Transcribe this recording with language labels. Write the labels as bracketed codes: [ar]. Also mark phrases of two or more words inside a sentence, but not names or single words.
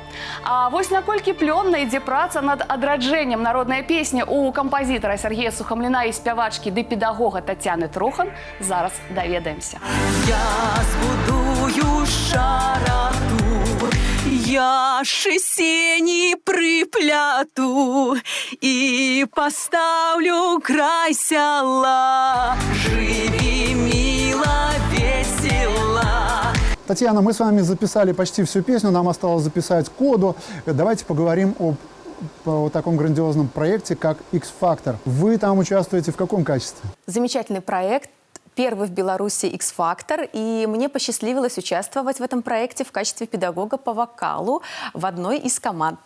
[be] А вось наколькі плённа ідзе праца над адраджэннем народнай песні у кампазітара Сергея Сухамліна і спявачкі ды педагога Тацяны Трохан, зараз даведаемся. [uk] Я збудую шарату, я сені припляту і поставлю край села. Живи, мила, весела. [ru] Татьяна, мы с вами записали почти всю песню, нам осталось записать коду. Давайте поговорим о таком грандиозном проекте, как X-Factor. Вы там участвуете в каком качестве? Замечательный проект. Первый в Беларуси X-Factor, и мне посчастливилось участвовать в этом проекте в качестве педагога по вокалу в одной из команд.